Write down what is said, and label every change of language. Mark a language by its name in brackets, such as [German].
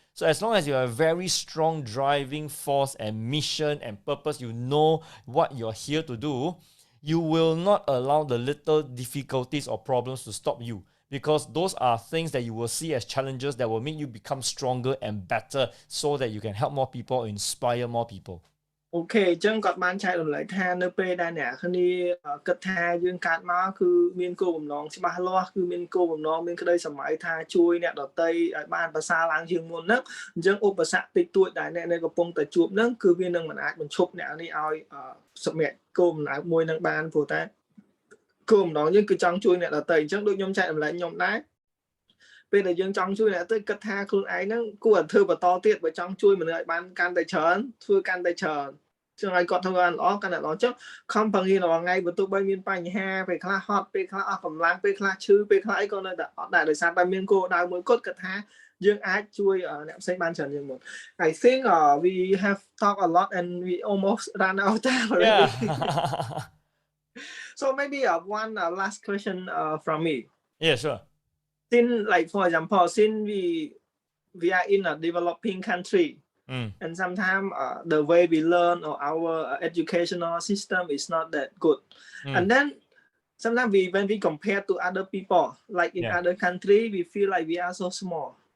[English] So, as long as you have a very strong driving force and mission and purpose, you know what you're here to do, you will not allow the little difficulties or problems to stop you, because those are things that you will see as challenges that will make you become stronger and better so that you can help more people, inspire more people. [Khmer] អូខេអញ្ចឹងគាត់បានចែករំលែកថានៅពេលដែលអ្នកគ្នាគិតថាយើងកើតមកគឺមានគោលបំណងច្បាស់លាស់គឺមានគោលបំណងមានក្តីសម័យថាជួយអ្នកដទៃឲ្យបានប្រសើរឡើងជាងមុនហ្នឹងអញ្ចឹងឧបសគ្គតិចតួចដែលអ្នកកំពុងតែជួបហ្នឹងគឺវានឹងមិនអាចបញ្ឈប់អ្នកនេះឲ្យសម្រេចគោលបំណងមួយនឹងបានព្រោះតែគោលបំណងយើងគឺចង់ជួយអ្នកដទៃអញ្ចឹងដូចខ្ញុំចែករំលែកខ្ញុំដែរ ពេលដែលយើងចង់ជួយអ្នកទៅគិតថាខ្លួនឯងហ្នឹងគួរតែធ្វើបន្តទៀតបើចង់ជួយមនុស្សឲ្យបានកាន់តែច្រើនធ្វើកាន់តែច្រើនចឹងឲ្យគាត់ធ្វើបានល្អកាន់តែល្អចឹងខំប្រឹងរៀនរាល់ថ្ងៃបើទោះបីមានបញ្ហាពេលខ្លះហត់ពេលខ្លះអស់កម្លាំងពេលខ្លះឈឺពេលខ្លះអីក៏នៅតែអត់ដែរដោយសារតែមានគោលដៅមួយគត់គាត់ថាយើងអាចជួយអ្នកផ្សេងបានច្រើនជាងមុន [English] I think we have talked a lot and we almost ran out of time already. Yeah. So maybe one last question from me. Yeah, sure. Since, like for example, since we are in a developing country, and sometimes the way we learn or our educational system is not that good, and then sometimes when we compare to other people, like in other country, we feel like we are so small.